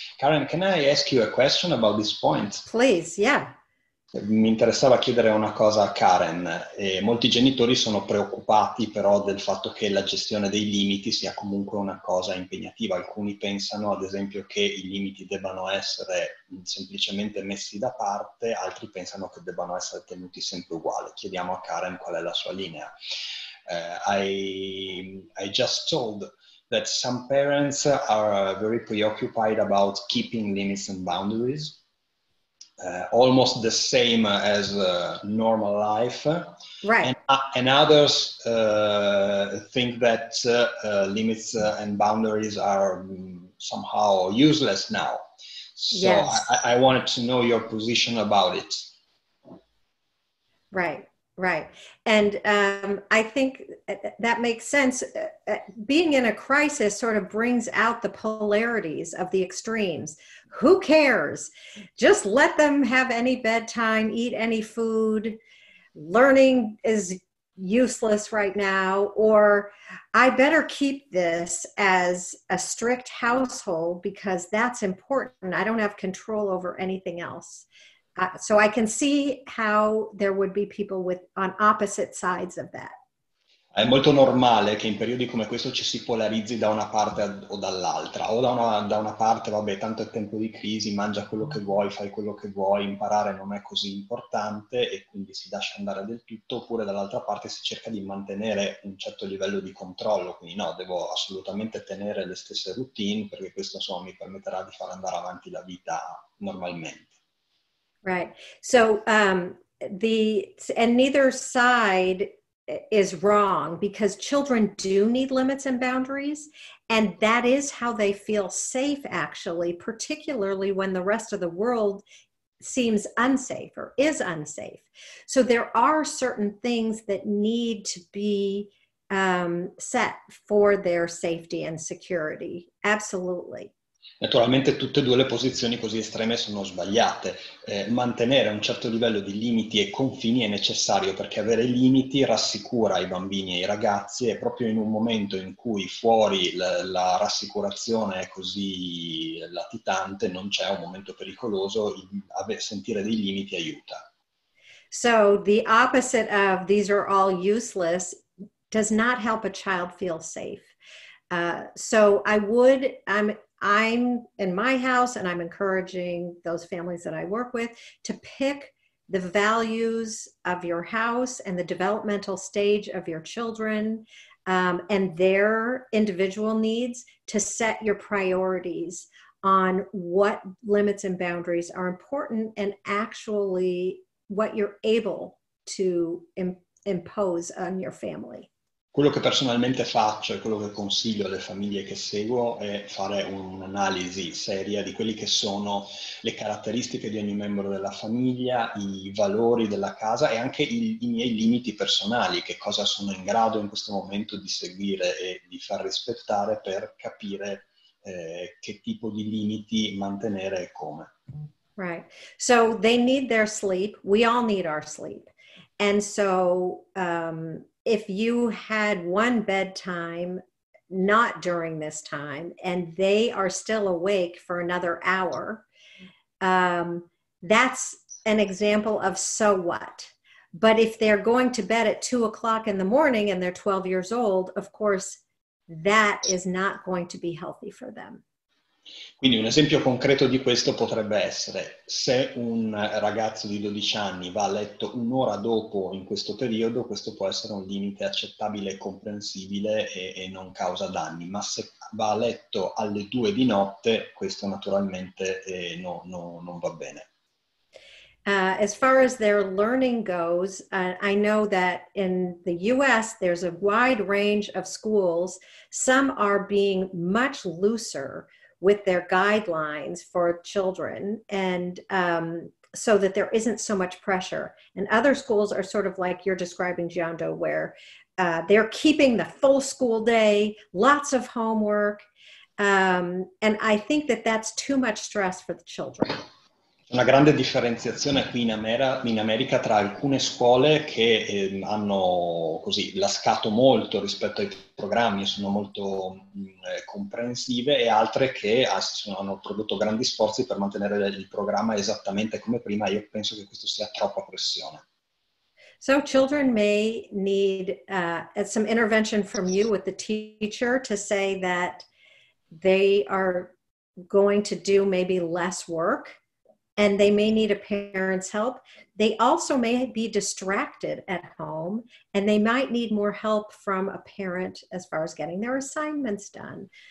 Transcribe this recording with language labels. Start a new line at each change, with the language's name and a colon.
English: Karen, can I ask you a question about this point? Please, yeah.
Italian: Mi interessava chiedere una cosa a Karen. Molti genitori sono preoccupati però del fatto che la gestione dei limiti sia comunque una cosa impegnativa. Alcuni pensano ad esempio che i limiti debbano essere semplicemente messi da parte, altri pensano che debbano essere tenuti sempre uguali. Chiediamo a Karen qual è la sua linea.
English: I just told that some parents are very preoccupied about keeping limits and boundaries. Almost the same as normal life, right? And others think that limits and boundaries are somehow useless now. So yes. I wanted to know your position about it. Right. And I think that makes sense. Being in a crisis sort of brings out the polarities of the extremes. Who cares? Just let them have any bedtime, eat any food. Learning is useless right now, or I better keep this as a strict household because that's important. I don't have control over anything else. So I can see how there would be people on opposite sides of that.
Italian: È molto normale che in periodi come questo ci si polarizzi da una parte o dall'altra, o da una parte, vabbè, tanto è tempo di crisi, mangia quello che vuoi, fai quello che vuoi, imparare non è così importante e quindi si lascia andare del tutto, oppure dall'altra parte si cerca di mantenere un certo livello di controllo, quindi no, devo assolutamente tenere le stesse routine perché questo insomma mi permetterà di far andare avanti la vita normalmente.
English: Right. So and neither side is wrong, because children do need limits and boundaries, and that is how they feel safe, actually, particularly when the rest of the world seems unsafe or is unsafe. So there are certain things that need to be set for their safety and security. Absolutely.
Italian: Naturalmente tutte e due le posizioni così estreme sono sbagliate. Mantenere un certo livello di limiti e confini è necessario perché avere limiti rassicura i bambini e i ragazzi, e proprio in un momento in cui fuori la rassicurazione è così latitante, non c'è un momento pericoloso, sentire dei limiti aiuta.
English: So the opposite of these are all useless does not help a child feel safe. So I'm in my house, and I'm encouraging those families that I work with to pick the values of your house and the developmental stage of your children and their individual needs, to set your priorities on what limits and boundaries are important and actually what you're able to impose on your family.
Italian: Quello che personalmente faccio e quello che consiglio alle famiglie che seguo è fare un'analisi seria di quelli che sono le caratteristiche di ogni membro della famiglia, i valori della casa e anche i miei limiti personali, che cosa sono in grado in questo momento di seguire e di far rispettare per capire che tipo di limiti mantenere e come.
English: Right. So they need their sleep. We all need our sleep. And so if you had one bedtime not during this time and they are still awake for another hour, that's an example of so what. But if they're going to bed at 2 o'clock in the morning and they're 12 years old, of course, that is not going to be healthy for them.
Italian: Quindi un esempio concreto di questo potrebbe essere: se un ragazzo di 12 anni va a letto un'ora dopo in questo periodo, questo può essere un limite accettabile e comprensibile e non causa danni, ma se va a letto alle 2 di notte, questo naturalmente non va bene.
English: As far as their learning goes, I know that in the US, there's a wide range of schools. Some are being much looser with their guidelines for children, and so that there isn't so much pressure. And other schools are sort of like you're describing, Giando, where they're keeping the full school day, lots of homework. And I think that that's too much stress for the children.
Italian: Una grande differenziazione qui in America tra alcune scuole che hanno così lascato molto rispetto ai programmi, sono molto comprensive, e altre che hanno prodotto grandi sforzi per mantenere il programma esattamente come prima. Io penso che questo sia troppa pressione.
English: So children may need some intervention from you with the teacher to say that they are going to do maybe less work, and they may need a parent's help. They also may be distracted at home, and they might need more help from a parent as far as getting their assignments done.